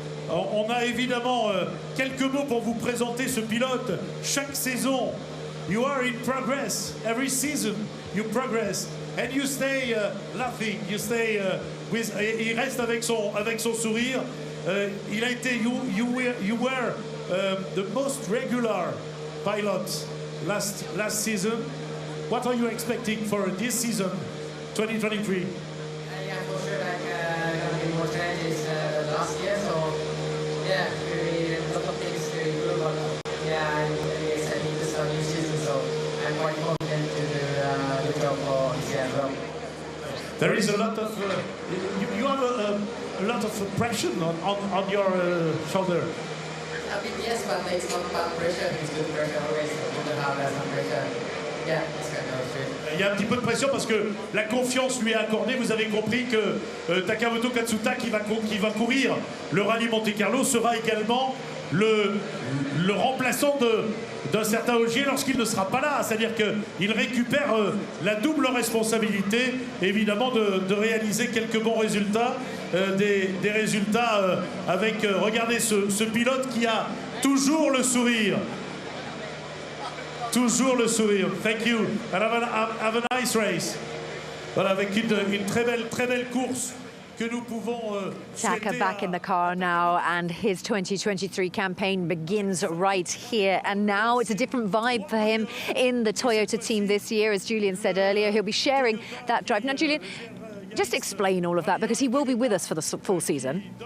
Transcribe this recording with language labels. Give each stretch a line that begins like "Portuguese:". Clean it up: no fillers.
French: On a évidemment quelques mots pour vous présenter ce pilote. Chaque saison,
English: you are in progress. Every season, you progress. And you stay laughing, you stay with...
French: Il reste avec son sourire. Il a été...
English: You were the most regular pilot last season. What are you expecting for this season, 2023? Yeah, for sure, like, gonna be more challenges last year, so yeah, really a lot of things to improve on. Yeah, I'm really excited to start new season, so I'm quite confident to do a good job for this year as well. There is a lot of... you have a lot of pressure on your shoulder. A bit, yes, but it's not bad pressure, it's good pressure always, so good to have some pressure. Yeah, it's kind of true.
French: Il y a un petit peu de pression parce que la confiance lui est accordée. Vous avez compris que Takamoto Katsuta, qui va courir le rallye Monte Carlo, sera également le remplaçant d'un certain Ogier lorsqu'il ne sera pas là. C'est-à-dire qu'il récupère la double responsabilité, évidemment, de réaliser quelques bons résultats. Des résultats avec, regardez, ce pilote qui a toujours le sourire. Toujours le sourire.
English: Thank you. And have a nice race.
French: Voilà, avec une très belle course que nous pouvons
English: Taka back in the car now, and his 2023 campaign begins right here and now. It's a different vibe for him in the Toyota team this year. As Julian said earlier, he'll be sharing that drive. Now, Julian, just explain all of that, because he will be with us for the full season.